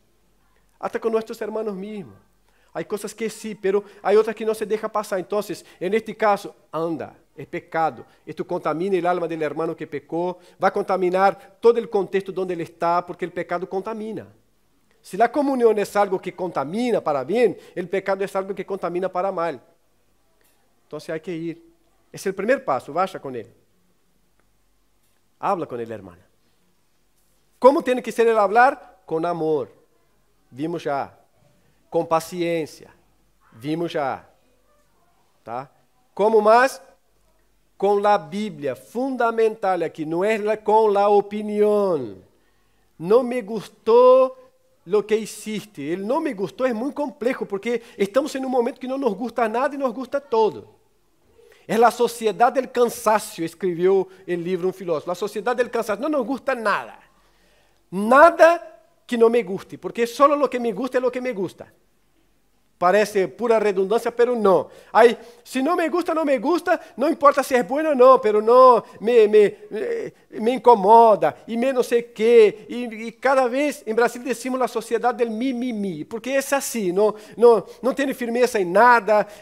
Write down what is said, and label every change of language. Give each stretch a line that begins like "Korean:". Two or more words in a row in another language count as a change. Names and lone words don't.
Spanish: Hasta con nuestros hermanos mismos. Hay cosas que sí, pero hay otras que no se deja pasar. Entonces, en este caso, anda, es pecado. Esto contamina el alma del hermano que pecó, va a contaminar todo el contexto donde él está, porque el pecado contamina.
Portuguese: Se a comunhão é algo que contamina para bem, o pecado é algo que contamina para mal. Então, há que ir. Esse é o primeiro passo, vaya com ele. Habla com ele, hermana. Como tem que ser ele falar? Com amor. Vimos já. Com paciência. Vimos já. Tá? Como mais? Com a Bíblia. Fundamental aqui, não é com a opinião. Não me gostou
Spanish: lo que hiciste.
Portuguese: Ele não me gostou, é muito complexo, porque estamos em um momento que não
Spanish: nos gusta nada
Portuguese: e
Spanish: nos gusta todo.
Portuguese: É a sociedade del cansaço, escreveu o livro um filósofo. A sociedade del cansaço, não
Spanish: nos gusta nada. Nada que não me guste, porque só lo que me gusta é lo que me gusta.
Portuguese: Parece pura redundância, pero não. Aí, se não
Spanish: me gusta,
Portuguese: não importa se é bueno ou não, pero não me incomoda, e me não sei o quê. E cada vez, em Brasil, decimos a sociedade del mimimi, porque é assim, não tem firmeza em nada.